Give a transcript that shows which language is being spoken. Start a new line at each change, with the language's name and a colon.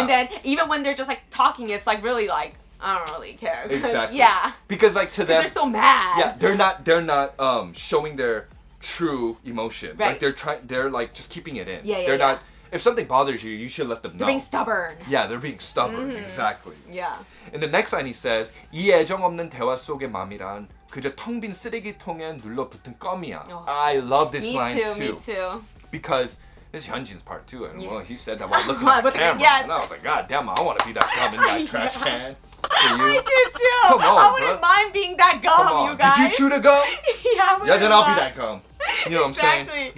English: And then even when they're just like talking, it's like really like I don't really care. Exactly. Yeah. Because like to them, they're so mad. Yeah, they're not showing their true emotion. Right. Like they're like just keeping it in. Yeah. They're not. If something bothers you, you should let them know. They're being stubborn. Yeah, they're being stubborn. Exactly. Yeah. In the next line he says,
Korean: 이 애정 없는 대화 속의 맘이란 그저 텅 빈 쓰레기통에 눌러붙은 껌이야.
English: I love this line too. Me too. Because this is Hyunjin's part too, and well, he said that while looking at the camera, and I was like, God damn, I want to be that gum in that trash can. For you. I did too. Come on, I wouldn't mind being that gum, you guys. Did you chew the gum? Yeah, then I'll be that gum. You know what I'm saying?